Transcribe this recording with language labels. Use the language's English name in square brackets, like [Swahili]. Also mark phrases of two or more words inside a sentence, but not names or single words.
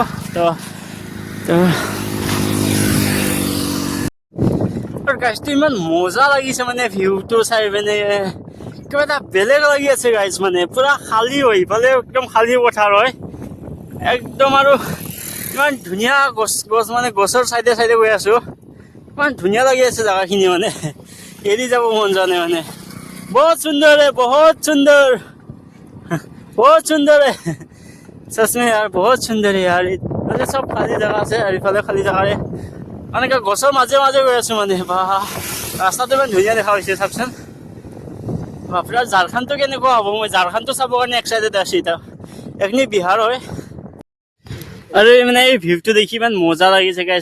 [Assamese] তো গাইজটো ইমান মজা লাগিছে, মানে ভিউটো চাই মানে কিবা এটা বেলেগ লাগি আছে গাইজ। মানে পুৰা খালী হয়, ইফালে একদম খালী পথাৰ হয় একদম। আৰু ইমান ধুনীয়া গছ মানে গছৰ চাইডে গৈ আছোঁ, ইমান ধুনীয়া লাগি আছে জেগাখিনি। মানে এৰি যাব মন যোৱা নাই। মানে বহুত সুন্দৰ [Hindi] है सच में यार, बहुत सुंदर है यार। [Assamese] মানে চব খালী জেগা আছে আৰু ইফালে খালী জেগাৰে মানে গছৰ মাজে মাজে গৈ আছোঁ। মানে বা ৰাস্তাটো ইমান ধুনীয়া দেখা হৈছে চাওকচোন। বাপৰে ঝাৰখণ্ডটো কেনেকুৱা হ'ব, মই ঝাৰখণ্ডটো চাবৰ কাৰণে এক্সাইটেড আছোঁ এতিয়া। এইখিনি বিহাৰ হয় আৰু মানে এই ভিউটো দেখি ইমান মজা লাগিছে গাইছ।